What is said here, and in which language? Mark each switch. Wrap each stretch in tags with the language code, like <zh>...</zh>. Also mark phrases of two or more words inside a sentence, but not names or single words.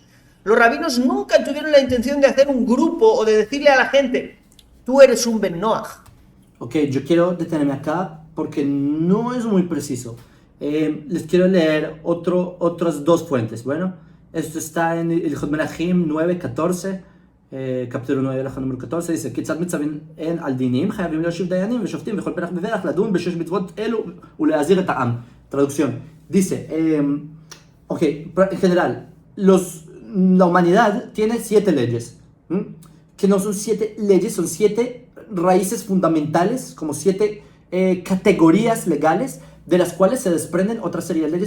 <es>Los rabinos nunca tuvieron la intención de hacer un grupo o de decirle a la gente, tú eres un Ben Noach. Ok, yo quiero detenerme acá porque no es muy preciso. Les quiero leer otras dos fuentes. Bueno, esto está en el Ilhot Melachim 9:14. capítulo 9, la número 14, dice,</es> <he>כיצד מצווים הן על דינים, חייבים להושיב דיינים ושופטים וכל פרח ופרח לדון בשש מצוות אלו ולהזהיר את העם.</he> <es>Traducción, Dice, ok, en general, la humanidad tiene 7 leyes, ¿m? Que no son 7 leyes, son 7 raíces fundamentales, como 7 categorías legales, de las cuales se desprenden otra serie de leyes.</es>